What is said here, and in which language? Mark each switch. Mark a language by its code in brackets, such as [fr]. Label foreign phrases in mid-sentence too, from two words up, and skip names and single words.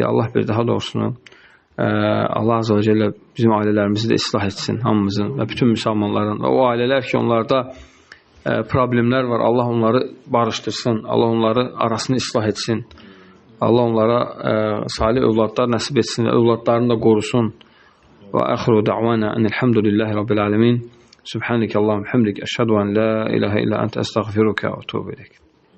[az] Allah bir daha doğrusunu Allah [ar] عز وجل [az] bizim ailələrimizi də islah etsin, hamımızın və bütün müsəlmanların. Və o ailələr ki, onlarda problemlər var, Allah onları barışdırsın, Allah onları arasını islah etsin, Allah onlara salih övladlar nəsib etsin, övladlarını da qorusun, [ar] وآخر دعوانا أن الحمد لله رب العالمين. سبحانك اللهم حمدك, أشهد أن لا إله إلا أنت أستغفرك وأتوب إليك.